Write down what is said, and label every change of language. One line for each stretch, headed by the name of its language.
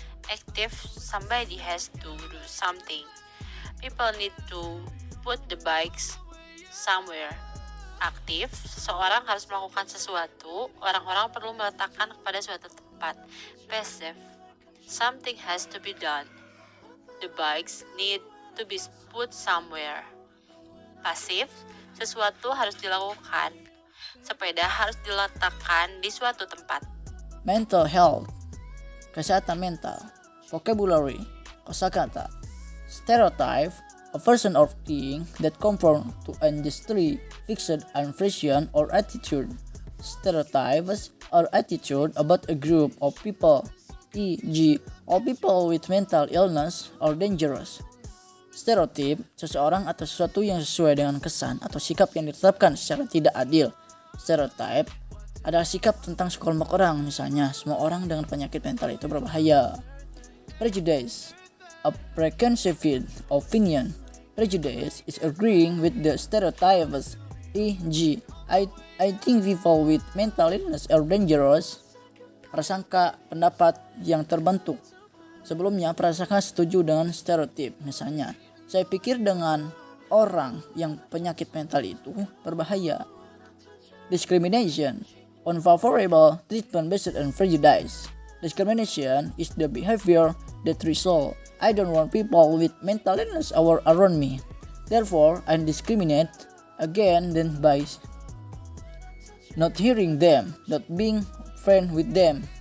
English: Active: Somebody has to do something. People need to put the bikes somewhere.
Indonesian: Aktif: Seseorang harus melakukan sesuatu, orang-orang perlu meletakkan kepada suatu tempat.
English: Passive: Something has to be done. The bikes need to be put somewhere.
Indonesian: Pasif: Sesuatu harus dilakukan. Sepeda harus diletakkan di suatu tempat.
English: Mental health,
Indonesian: kesehatan mental.
English: Vocabulary,
Indonesian: kosakata.
English: Stereotype, a person or thing that conform to industry, fixed impression or attitude. Stereotypes are attitude about a group of people, e.g., all people with mental illness are dangerous.
Indonesian: Stereotip, seseorang atau sesuatu yang sesuai dengan kesan atau sikap yang ditetapkan secara tidak adil. Stereotype adalah sikap tentang sekelompok orang, misalnya semua orang dengan penyakit mental itu berbahaya.
English: Prejudice, a preconceived opinion. Prejudice is agreeing with the stereotypes, e.g., I think people with mental illness are dangerous.
Indonesian: Prasangka, pendapat yang terbentuk. Sebelumnya, prasangka setuju dengan stereotip. Misalnya, saya pikir dengan orang yang penyakit mental itu berbahaya.
English: Discrimination, unfavorable treatment based on prejudice. Discrimination is the behavior that result, I don't want people with mental illness around me. Therefore, I discriminate against them by not hearing them, not being friend with them.